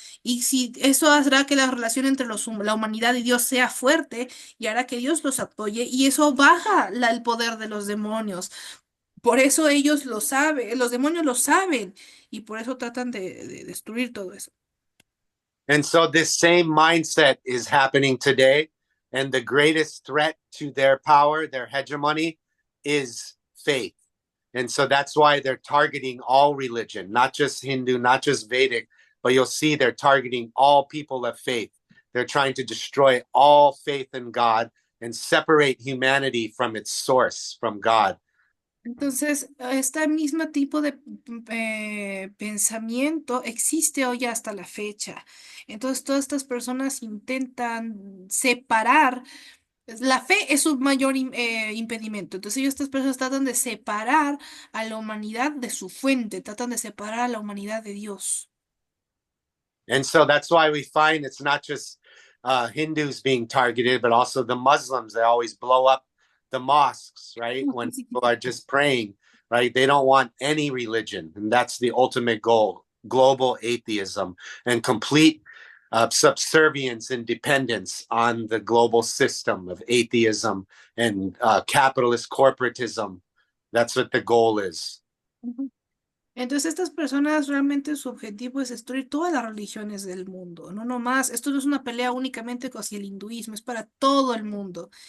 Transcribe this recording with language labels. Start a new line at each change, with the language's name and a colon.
Spanish: Y si eso hará que la relación entre la humanidad y Dios sea fuerte y hará que Dios los apoye y eso baja el poder de los demonios. Por eso ellos lo saben, los demonios lo saben y por eso tratan de destruir todo eso.
English: And so this same mindset is happening today. And the greatest threat to their power, their hegemony, is faith. And so that's why they're targeting all religion, not just Hindu, not just Vedic, but you'll see they're targeting all people of faith. They're trying to destroy all faith in God and separate humanity from its source, from God.
Spanish: Entonces, este mismo tipo de pensamiento existe hoy hasta la fecha. Entonces, todas estas personas intentan separar. La fe es su mayor impedimento. Entonces, estas personas tratan de separar a la humanidad de su fuente, tratan de separar a la humanidad de Dios.
English: And so that's why we find it's not just Hindus being targeted, but also the Muslims. They always blow up the mosques, right? When people are just praying, right? They don't want any religion. And that's the ultimate goal, global atheism and complete subservience and dependence on the global system of atheism and capitalist corporatism. That's what the goal is.
Spanish: Entonces, estas personas realmente su objetivo es destruir todas las religiones del mundo, no nomás, esto no es una pelea únicamente hacia el hinduismo, es para todo el mundo.